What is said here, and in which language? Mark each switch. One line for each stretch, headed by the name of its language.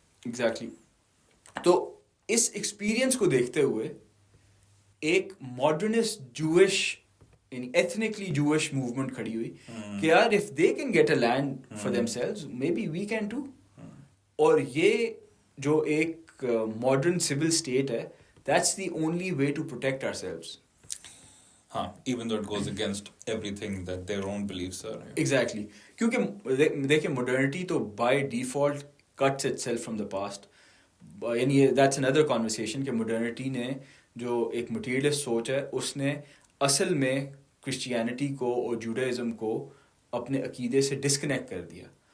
Urdu: Exactly. تو اس experience کو دیکھتے ہوئے ایک ماڈرنسٹ جوش یعنی ایتھنکلی جوش موومنٹ کھڑی ہوئی کہ یار
English: If they can get a land for themselves maybe we can too.
Urdu: اور یہ جو ایک
English: Modern civil state ہے, that's the only way to protect ourselves. ہاں, even though it goes against everything that their own beliefs are. Exactly.
Urdu: کیونکہ دیکھیں
English: Modernity تو by default cuts itself from the past.
Urdu: یعنی
English: that's another conversation
Urdu: کہ modernity نے جو ایک materialist سوچ ہے اس نے اصل میں کرسچینٹی کو اور جوڈائزم کو اپنے عقیدے سے ڈسکنیکٹ کر دیا.